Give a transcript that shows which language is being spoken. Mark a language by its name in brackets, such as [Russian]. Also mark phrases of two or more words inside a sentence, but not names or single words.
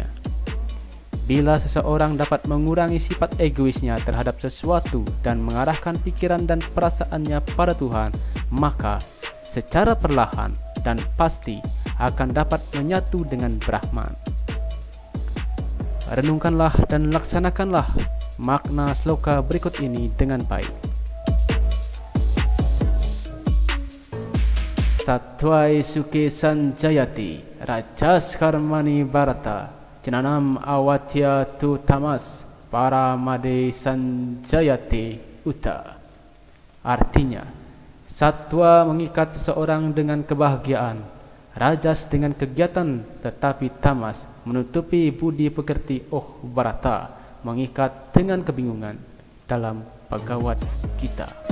[Indonesian] Bila seseorang dapat mengurangi sifat egoisnya terhadap sesuatu dan mengarahkan pikiran dan perasaannya pada Tuhan, maka secara perlahan dan pasti akan dapat menyatu dengan Brahman. Renungkanlah dan laksanakanlah makna sloka berikut ini dengan baik. [Sanskrit] सत्त्वं सुखे सञ्जयति रजः कर्मणि भारत ज्ञानम् आवृत्य तु तमः प्रमादे सञ्जयति उत. [Indonesian] Artinya, satwa mengikat seseorang dengan kebahagiaan, rajas dengan kegiatan, tetapi tamas menutupi budi pekerti Barata mengikat dengan kebingungan dalam Bhagavad Gita.